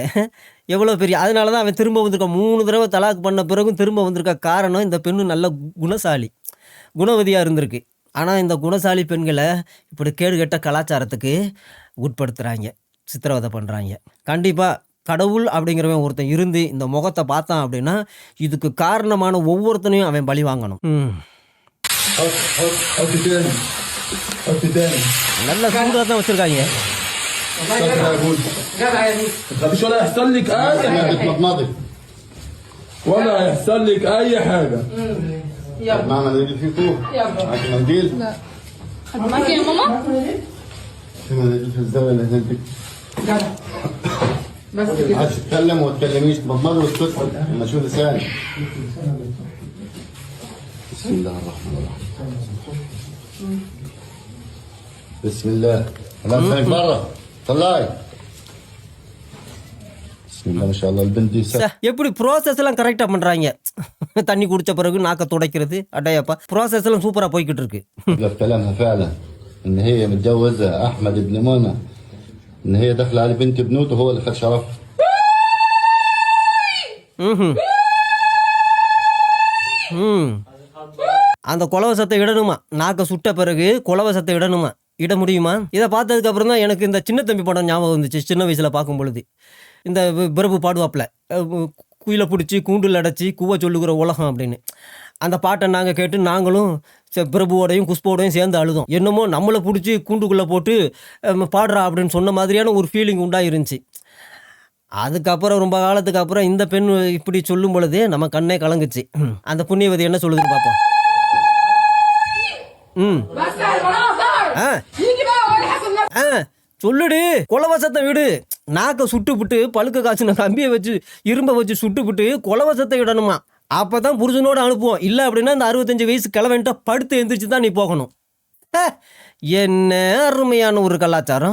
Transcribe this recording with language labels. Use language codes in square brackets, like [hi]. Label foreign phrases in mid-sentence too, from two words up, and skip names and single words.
[ta] எவ்வளோ பெரிய, அதனால தான் அவன் திரும்ப வந்திருக்க 3 தடவை தலாக்கு பண்ண பிறகும் திரும்ப வந்திருக்க காரணம் இந்த பெண்ணு நல்ல குணசாலி, குணவதியாக இருந்திருக்கு. ஆனால் இந்த குணசாலி பெண்களை இப்படி கேடுகட்ட கலாச்சாரத்துக்கு உட்படுத்துகிறாங்க, சித்திரவதை பண்ணுறாங்க. கண்டிப்பாக கடவுள் அப்படிங்கிறவன் ஒருத்தன் இருந்து இந்த முகத்தை பார்த்தான் அப்படின்னா இதுக்கு காரணமான ஒவ்வொருத்தனையும் அவன் பழி வாங்கணும். [ar] حطي تاني حطي تاني [ta] நல்ல சூடாக தான் வச்சுருக்காங்க. [ar] شكرا يا بول جدع يا ميس. ما تخافيش ولا هيحصل لك اي حاجه مضمضي ولا هيحصل لك اي حاجه. يلا مع منديل في فوق يلا. معاك منديل؟ معاكي يا ماما؟ في منديل في الزاويه اللي هناك دي. جدع. بس ما كده. عادش تتكلم وما تتكلميش، تمضمضي وتسكت لما تشوف لسانك. بسم الله الرحمن الرحيم. بسم الله. خلاص لسانك برا طلعي. بسم الله ما شاء الله البنت دي [ta] எப்படி ப்ராசஸ் எல்லாம் கரெக்டாக பண்ணுறாங்க. தண்ணி குடித்த பிறகு நாக்க துடைக்கிறது, அடையப்பா ப்ராசஸ் எல்லாம் சூப்பராக போய்கிட்டு இருக்கு. [ar] في كلامها فعلا ان هي متجوزه احمد بن منى، ان هي داخله على بنت بنوته هو اللي خد شرفها. [ta] அந்த குலவசத்தை இடணுமா, நாக்க சுட்ட பிறகு குலவசத்தை இடணுமா, இட முடியுமா? இதை பார்த்ததுக்கு அப்புறம் தான் எனக்கு இந்த சின்ன தம்பி படம் ஞாபகம் வந்துச்சு. சின்ன வயசில் பார்க்கும் பொழுது இந்த பிரபு பாடுவாப்பில் குயிலை பிடிச்சி கூண்டில் அடைச்சி கூவ சொல்லுகிற உலகம் அப்படின்னு அந்த பாட்டை நாங்கள் கேட்டு நாங்களும் பிரபுவோடையும் குஷ்போடையும் சேர்ந்து அழுதோம். என்னமோ நம்மளை பிடிச்சி கூண்டுக்குள்ளே போட்டு பாடுறா அப்படின்னு சொன்ன மாதிரியான ஒரு ஃபீலிங் உண்டாயிருந்துச்சு. அதுக்கப்புறம் ரொம்ப காலத்துக்கு அப்புறம் இந்த பெண் இப்படி சொல்லும் பொழுதே நம்ம கண்ணே கலங்குச்சு. அந்த புண்ணியவதி என்ன சொல்லுதுன்னு பார்ப்போம். [ar] بس يا المناظر. ஆ يجي بقى ولا حسن نفسه. [ta] சொல்லுடு, குலவசத்தை விடு. நாக்க சுட்டுப்புட்டு பழுக்க காய்ச்சின கம்பியை வச்சு இரும்பை வச்சு சுட்டுப்புட்டு குலவசத்தை விடணுமா, அப்பதான் புருஷனோட அனுப்புவோம். இல்லை அப்படின்னா இந்த 65 வயசு கிளவன்ட்ட படுத்து எந்திரிச்சு தான் நீ போகணும். என்ன அருமையான ஒரு கலாச்சாரம்.